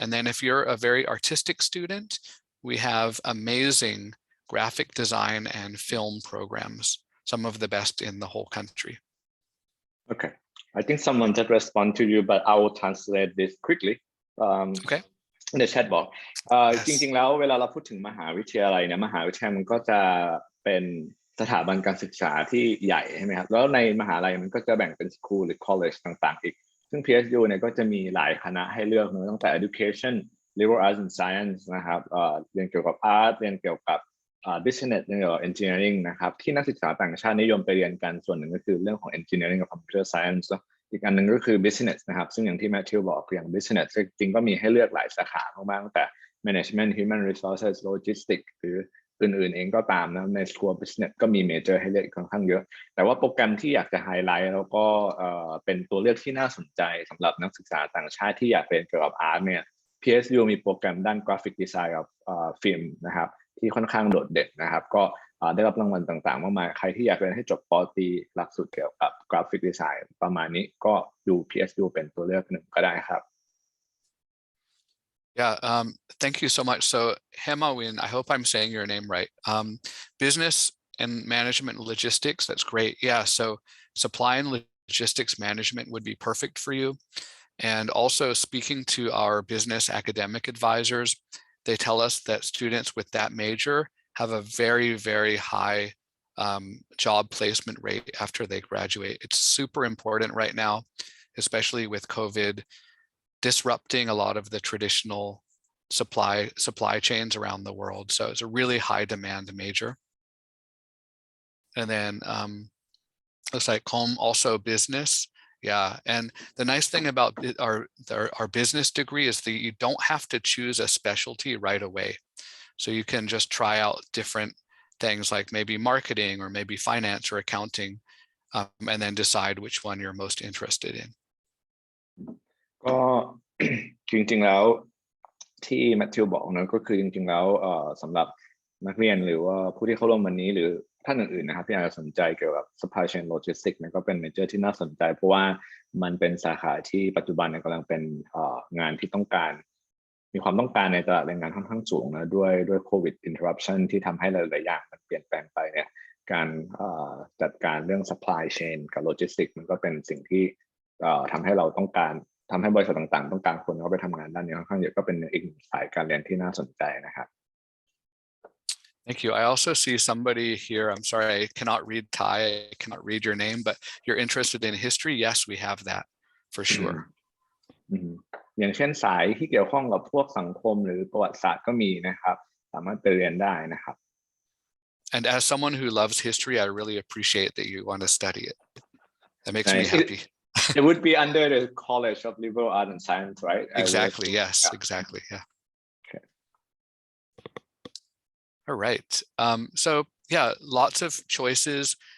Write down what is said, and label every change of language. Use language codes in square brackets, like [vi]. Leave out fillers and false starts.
[en] And then if you're a very artistic student, we have amazing graphic design and film programs, some of the best in the whole country. Okay, I think someone just respond to you, but I will translate this quickly. Okay. In the chat box. Yes. [th] จริงๆแล้วเวลาเราพูดถึงมหาวิทยาลัยเนี่ยมหาวิทยาลัยมันก็จะเป็นสถาบันการศึกษาที่ใหญ่ใช่ไหมครับแล้วในมหาลัยมันก็จะแบ่งเป็น school หรือ college ต่างๆอีกซึ่ง PSU เนี่ยก็จะมีหลายคณะให้เลือกตั้งแต่ education [en] liberal arts and science [th] นะครับเรียนเกี่ยวกับ art เรียนเกี่ยวกับ business เรียนเกี่ยวกับ engineering นะครับที่นักศึกษาต่างชาตินิยมไปเรียนกันส่วนหนึ่งก็คือเรื่องของ engineering กับ [en] computer science [th] อีกอันหนึ่งก็คือ business นะครับซึ่งอย่างที่แมทธิวบอกคืออย่าง business จริงๆก็มีให้เลือกหลายสาขามากๆตั้งแต่ management [en] human resources [th] logistics หรืออื่นๆเองก็ตามนะใน School of Business ก็มี major ให้เลือกค่อนข้างเยอะแต่ว่าโปรแกรมที่อยากจะไฮไลท์แล้วก็ เป็นตัวเลือกที่น่าสนใจสำหรับนักศึกษาต่างชาติที่อยากเรียนเกี่ยวกับ art เนี่ย PSU มีโปรแกรมด้าน [en] graphic design [th] กับฟิล์มนะครับที่ค่อนข้างโดดเด่นนะครับก็ได้รับรางวัลต่างๆมากมายใครที่อยากเรียนให้จบปอตรีหลักสูตรเกี่ยวกับ graphic design ประมาณนี้ก็ดู PSU เป็นตัวเลือกหนึ่งก็ได้ครับ [en] Yeah, thank you so much. So Hemawin, I hope I'm saying your name right. Business and management logistics, that's great. Yeah, so supply and logistics management would be perfect for you. And also speaking to our business academic advisors, they tell us that students with that major have a very, very high job placement rate after they graduate. It's super important right now, especially with COVID disrupting a lot of the traditional supply chains around the world. So it's a really high demand major. And then looks like home also business. Yeah, and the nice thing about our business degree is that you don't have to choose a specialty right away. So you can just try out different things like maybe marketing or maybe finance or accounting, and then decide which one you're most interested in. [th] ก็จริงๆแล้วที่แมทธิวบอกนะก็คือจริงๆแล้วสำหรับนักเรียนหรือว่าผู้ที่เข้าร่วมวันนี้หรือท่านอื่นๆนะครับที่อาจจะสนใจเกี่ยวกับ [en] supply chain logistics [th] เนี่ยก็เป็นเมเจอร์ที่น่าสนใจเพราะว่ามันเป็นสาขาที่ปัจจุบันเนี่ยกำลังเป็นงานที่ต้องการมีความต้องการในตลาดแรงงานค่อนข้างสูงนะด้วยโควิด [en] interruption [th] ที่ทำให้หลายๆอย่างมันเปลี่ยนแปลงไปเนี่ยการ จัดการเรื่อง [en] supply chain [th] กับ logistics มันก็เป็นสิ่งที่ทำให้เราต้องการทำให้บริษัทต่างๆต้องการคนเข้าไปทำงานด้านนี้ค่อนข้างเยอะก็เป็นอีกหนึ่งสายการเรียนที่น่าสนใจนะครับ [en] Thank you. I also see somebody here. I'm sorry, I cannot read Thai. I cannot read your name, but you're interested in history. Yes, we have that for sure. [th] อย่างเช่นสายที่เกี่ยวข้องกับพวกสังคมหรือประวัติศาสตร์ก็มีนะครับสามารถไปเรียนได้นะครับ [en] And as someone who loves history, I really appreciate that you want to study it. That makes me happy. It would be under the College of Liberal Arts and Science, right? Exactly. Yes, exactly. Yeah. Okay. All right. So yeah, lots of choices.